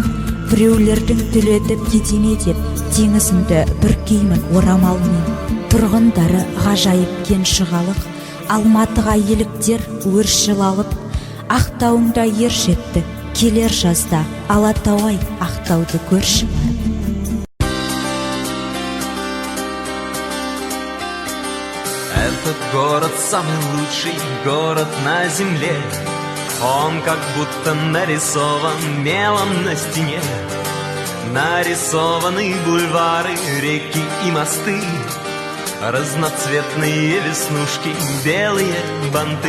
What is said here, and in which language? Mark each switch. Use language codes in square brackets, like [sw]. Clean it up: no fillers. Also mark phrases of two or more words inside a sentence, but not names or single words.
[kk] Біреулердің түлетіп кетеме деп, теңізімді бүркеймін орамалмен. Тұрғындары ғажайып кен шығалық, Алматыға еліктер өршіл алып. Ақтауыңда ер жетті, келер жазда Алатау-ай Ақтауды көрші барып. [ru] Этот город самый лучший город на земле. Он как будто нарисован мелом на стене. Нарисованы бульвары, реки и мосты, разноцветные веснушки, белые банты.